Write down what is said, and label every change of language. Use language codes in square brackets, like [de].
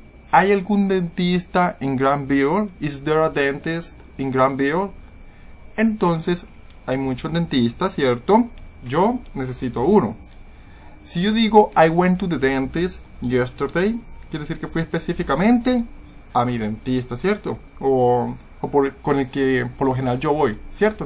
[es] ¿Hay algún dentista en Granville? [en] Is there a dentist in Granville? [es] Entonces, hay muchos dentistas, ¿cierto? Yo necesito uno. Si yo digo [en] I went to the dentist yesterday, [es] quiere decir que fui específicamente a mi dentista, ¿cierto? Con el que por lo general yo voy, ¿cierto?